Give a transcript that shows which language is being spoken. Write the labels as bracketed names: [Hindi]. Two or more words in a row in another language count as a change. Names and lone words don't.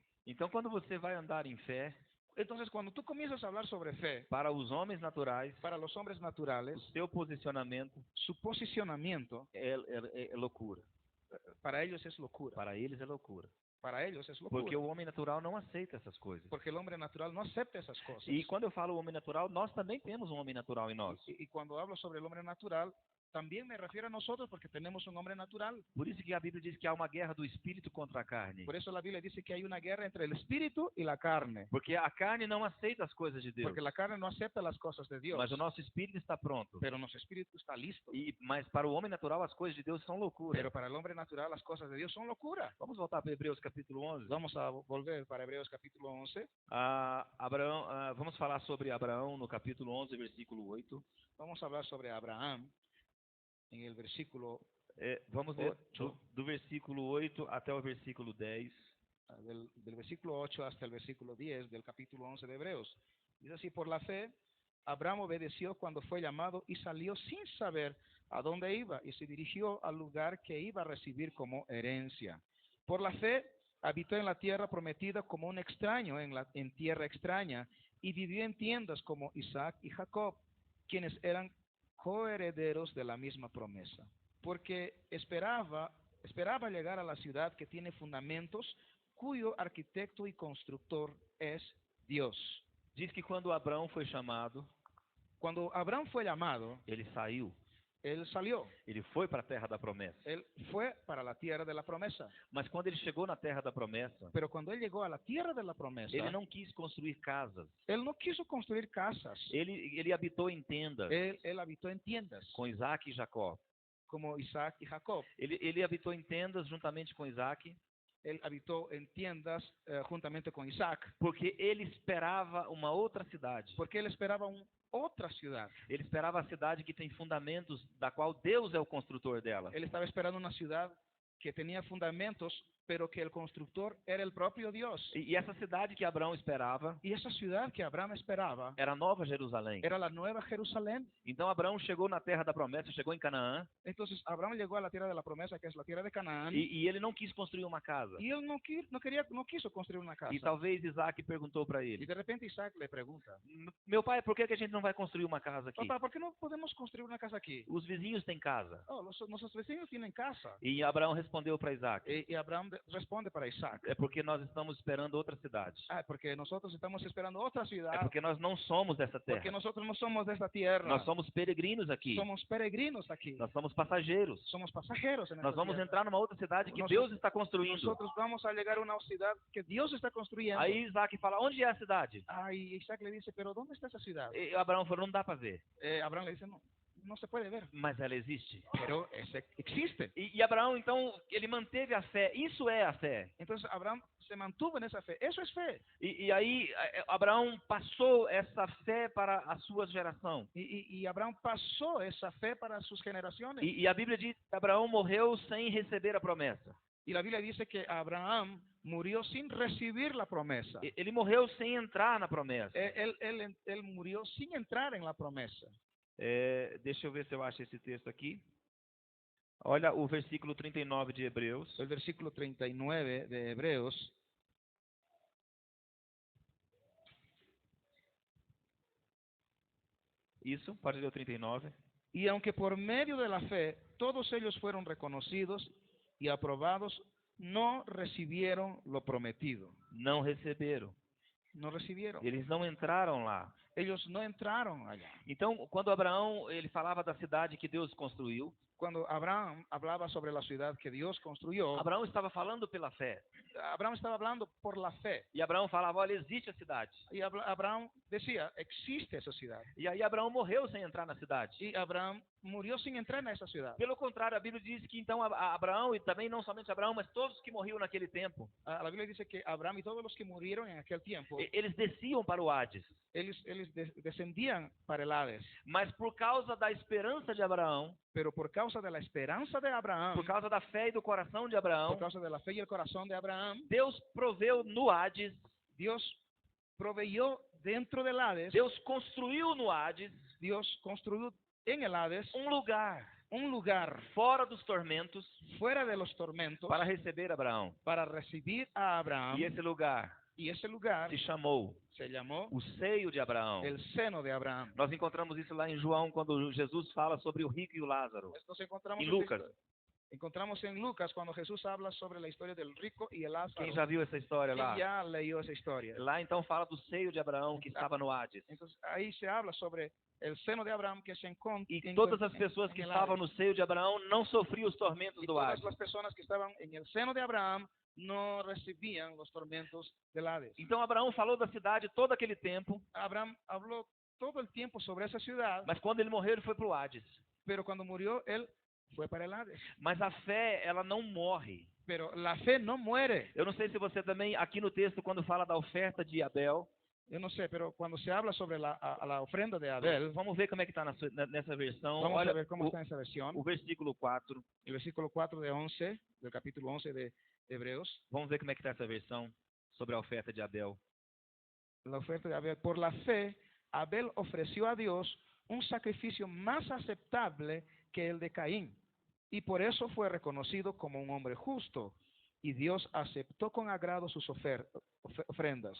[Portuguese] Então, quando você vai andar em fé, [Spanish] Entonces, cuando tú comienzas a hablar sobre fe, [Portuguese] para os homens naturais, [Spanish] para los hombres naturales, [Portuguese] o seu posicionamento [Spanish] su posicionamiento [Portuguese] é loucura. [Spanish] para ellos es locura. [Portuguese] Para eles é loucura. [Spanish] Para ellos es locura. [Portuguese] Porque o homem natural não aceita essas coisas. [Spanish] Porque el hombre natural no acepta esas cosas. [Portuguese] E quando eu falo homem natural, nós também temos um homem natural em nós. [Spanish] Y cuando hablo sobre el hombre natural, también me refiero a nosotros porque tenemos un hombre natural. [Portuguese] Por isso que a Bíblia diz que há uma guerra do espírito contra a carne. [Spanish] Por eso la Biblia dice que hay una guerra entre el espíritu y la carne. [Portuguese] Porque a carne não aceita as coisas de Deus. [Spanish] Porque la carne no acepta las cosas de Dios. [Portuguese] Mas o nosso espírito está pronto. [Spanish] Pero nuestro espíritu está listo. [Portuguese] Mas para o homem natural as coisas de Deus são loucura. [Spanish] Pero para el hombre natural las cosas de Dios son locura. [Portuguese] Vamos voltar para Hebreus capítulo 11. [Spanish] Vamos a volver para Hebreos capítulo 11. [Portuguese] Vamos falar sobre Abraão no capítulo 11, versículo 8. [Spanish] Vamos a hablar sobre Abraham en el versículo [Portuguese] Vamos ler 8. do versículo 8 até o versículo 10. [Spanish] Del versículo 8 hasta el versículo 10 del capítulo 11 de Hebreos. Dice así: por la fe, Abraham obedeció cuando fue llamado y salió sin saber a dónde iba y se dirigió al lugar que iba a recibir como herencia. Por la fe, habitó en la tierra prometida como un extraño en tierra extraña y vivió en tiendas como Isaac y Jacob, quienes eran coherederos de la misma promesa. Porque esperaba llegar a la ciudad que tiene fundamentos, cuyo arquitecto y constructor es Dios. [Portuguese] Diz que quando Abraão foi chamado, [Spanish] Cuando Abraham fue llamado, [Portuguese] ele saiu. [Spanish] él salió. [Portuguese] Ele foi para a terra da promessa. [Spanish] Él fue para la tierra de la promesa. [Portuguese] Mas quando ele chegou na terra da promessa, [Spanish] Pero cuando él llegó a la tierra de la promesa, [Portuguese] ele não quis construir casas. [Spanish] él no quiso construir casas. [Portuguese] Ele habitou em tendas [Spanish] Él habitó en tiendas, [Portuguese] com Isaac e Jacó. [Spanish] como Isaac y Jacob. [Portuguese] Ele habitou em tendas juntamente com Isaac, [Spanish] Él habitó en tiendas juntamente con Isaac, [Portuguese] porque ele esperava uma outra cidade. [Spanish] porque él esperaba otra ciudad. [Portuguese] Ele esperava a cidade que tem fundamentos, da qual Deus é o construtor dela. [Spanish] Él estaba esperando una ciudad que tenía fundamentos, pero que el constructor era el propio Dios. [Portuguese] E essa cidade que Abraão esperava [Spanish] Y esa ciudad que Abraham esperaba [Portuguese] era Nova Jerusalém. [Spanish] era la Nueva Jerusalén. [Portuguese] Então Abraão chegou na terra da promessa, chegou em Canaã, [Spanish] Entonces Abraham llegó a la tierra de la promesa, que es la tierra de Canaán, [Portuguese] e ele não quis construir uma casa. [Spanish] y él no quiso construir una casa. [Portuguese] E talvez Isaac perguntou para [Spanish] Y [Portuguese] ele: [Spanish] de repente Isaac le pregunta: [Portuguese] meu pai, por que a gente não vai construir uma casa aqui? [Spanish] papá, ¿por qué no podemos construir una casa aquí? [Portuguese] Os vizinhos têm casa. [Spanish] Oh, nuestros vecinos tienen casa. [Portuguese] E Abraão respondeu para Isaac: [Spanish] Y Abraham responde para Isaac: [Portuguese] é porque nós estamos esperando outra cidade. [Spanish] porque nosotros estamos esperando otra [Portuguese] É [Spanish] ciudad, [Portuguese] porque nós não somos dessa [Spanish] porque [Portuguese] terra. [Spanish] nosotros no somos de esta tierra. [Portuguese] Nós somos peregrinos aqui. [Spanish] Somos peregrinos aquí. [Portuguese] Nós somos passageiros. [Spanish] Somos pasajeros en esta [Portuguese] Nós vamos [Spanish] tierra. [Portuguese] entrar numa outra cidade que Nós- Deus está construindo. [Spanish] Nosotros vamos a llegar a una ciudad que Dios está construyendo. [Portuguese] Aí Isaac fala: onde é a cidade? [Spanish] Y Isaac le dice: pero ¿dónde está esa ciudad? [Portuguese] E Abraão falou: não dá para ver. [Spanish] Abraham le dice: no se puede ver, [Portuguese] Mas ela existe. [Spanish] pero existe. [Portuguese] E Abraão, então, ele manteve a fé. Isso é a fé. [Spanish] Entonces Abraham se mantuvo en esa fe. Eso es fe. [Portuguese] E aí Abraão passou essa fé para a sua geração. [Spanish] Y Abraham pasó esa fe para sus generaciones. [Portuguese] E a Bíblia diz que Abraão morreu sem receber a promessa. [Spanish] Y la Biblia dice que Abraham murió sin recibir la promesa. [Portuguese] Ele morreu sem entrar na promessa. [Spanish] Él murió sin entrar en la promesa. [Portuguese] Deixa eu ver se eu acho esse texto aqui. Olha o versículo 39 de Hebreus. [Spanish] El versículo 39 de Hebreos. [Portuguese] Isso, pode ler o 39. [Spanish] Y aunque por medio de la fe todos ellos fueron reconocidos y aprobados, no recibieron lo prometido. [Portuguese] Não receberam. [Spanish] No recibieron. [Portuguese] Eles não entraram lá. [Spanish] Ellos no entraron allá. [Portuguese] Então, quando Abraão ele falava da cidade que Deus construiu, [Spanish] Cuando Abraham hablaba sobre la ciudad que Dios construyó, [Portuguese] Abraão estava falando pela fé. [Spanish] Abraham estaba hablando por la fe. [Portuguese] E Abraão falava: olha, existe a cidade. [Spanish] Y Abraham decía: existe esa ciudad. [Portuguese] E aí Abraão morreu sem entrar na cidade. [Spanish] Y Abraham murió sin entrar en esa ciudad. [Portuguese] Pelo contrário, a Bíblia diz que então Abraão, e também não somente Abraão, mas todos que morriam naquele tempo, [Spanish] La Biblia dice que Abraham y todos los que murieron en aquel tiempo, [Portuguese] eles desciam para o Hades. [Spanish] ellos descendían para el Hades. [Portuguese] Mas por causa da esperança de Abraão, [Spanish] Pero por causa de la esperanza de Abraham, [Portuguese] por causa da fé e do coração de [Spanish] por [Portuguese] Abraão, [Spanish] causa de la fe y el corazón de Abraham, [Portuguese] Deus proveu no Hades, [Spanish] Dios proveyó dentro del Hades, [Portuguese] Deus construiu no Hades [Spanish] Dios construyó en el Hades [Portuguese] um lugar fora dos tormentos, [Spanish] fuera de los tormentos, [Portuguese] para receber Abraão. [Spanish] para recibir a Abraham. [Portuguese] E esse lugar [Spanish] Y ese lugar [Portuguese] se chamou [Spanish] se llamó [Portuguese] o seio de Abraão. [Spanish] el seno de Abraham. [Portuguese] Nós encontramos isso lá em João, quando Jesus fala sobre o rico e o Lázaro. [Spanish] Nos encontramos [Portuguese] Em Lucas. [Spanish] Encontramos en Lucas cuando Jesús habla sobre la historia del rico y el Lázaro. [Portuguese] Quem já viu essa história lá? [Spanish] ¿Quién ya leyó esa historia? [Portuguese] Lá então fala do seio de Abraão que estava no Hades. [Spanish] Entonces ahí se habla sobre el seno de Abraham que se encontra. [Portuguese] E todas as pessoas que estavam no seio de Abraão não sofriam os tormentos [Spanish] Y [Portuguese] do [Spanish] todas [Portuguese] Hades. [Spanish] las personas que estaban en el seno de Abraham no recibían los tormentos del Hades. [Portuguese] Então Abraão falou da cidade todo aquele tempo, [Spanish] Abraham habló todo el tiempo sobre esa ciudad, [Portuguese] mas quando ele morreu ele foi para o Hades. [Spanish] pero cuando murió él fue para el Hades. [Portuguese] Mas a fé, ela não morre. [Spanish] Pero la fe no muere. [Portuguese] Eu não sei se você também, aqui no texto, quando fala da oferta de Abel, [Spanish] Yo no sé, pero cuando se habla sobre la ofrenda de Abel, [Portuguese] vamos ver como é que está nessa versão. [Spanish] vamos [Portuguese] Olha [Spanish] a ver cómo está en esa versión. [Portuguese] o versículo 4. [Spanish] El versículo 4 de 11, del capítulo 11 de Hebreos. [Portuguese] Vamos ver como é que está essa versão sobre a oferta de Abel. [Spanish] La oferta de Abel. Por la fe, Abel ofreció a Dios un sacrificio más aceptable que el de Caín, y por eso fue reconocido como un hombre justo, y Dios aceptó con agrado sus ofrendas.